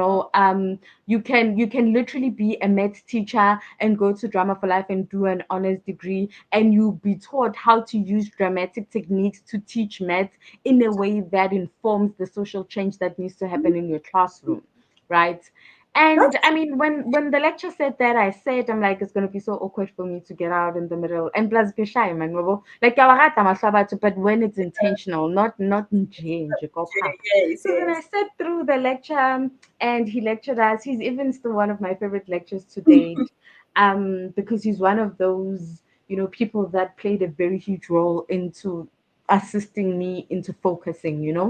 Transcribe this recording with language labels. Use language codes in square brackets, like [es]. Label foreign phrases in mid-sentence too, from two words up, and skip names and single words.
[en] You can literally be a math teacher and go to Drama for Life and do an honors degree, and you'll be taught how to use dramatic techniques to teach math in a way that informs the social change that needs to happen in your classroom, right? And That's I mean, when the lecture said that, I said, I'm like, it's gonna be so awkward for me to get out in the middle. And plus, be shy, man. Like, [nso] ya wa rata mahlabatho, [en] but when it's intentional, not nje go pha. yes, So then I yes. sat through the lecture, and he lectured us. He's even still one of my favorite lectures to date, because he's one of those people that played a very huge role into assisting me into focusing.